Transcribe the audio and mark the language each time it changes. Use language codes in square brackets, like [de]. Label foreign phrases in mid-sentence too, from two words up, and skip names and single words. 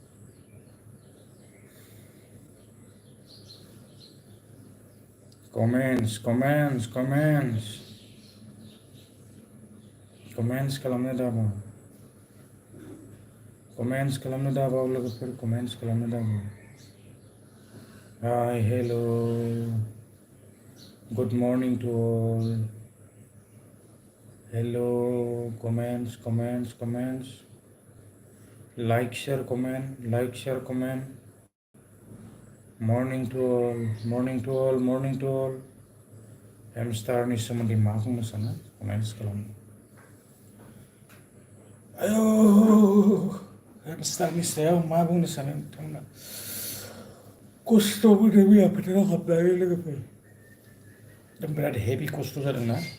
[brx] कमेंट्स खालामनो दाबाव. लोगोफोर कमेंट्स खालामनो दाबाव. [en] hi, hello. good morning to all. hello. comments. like share comment. morning to all. [brx] हेमस्टारनि सोमोन्दै मा बुंनो सानो कमेन्ट्स खालाम। आयौ हेमस्टारनि सायाव मा बुंनो सानो नोंथांमोना? खस्थ' मोनो मैया फोथाराव हाबनानै लोगोफोर, बिराद हेभि खस्थ' जादोंना।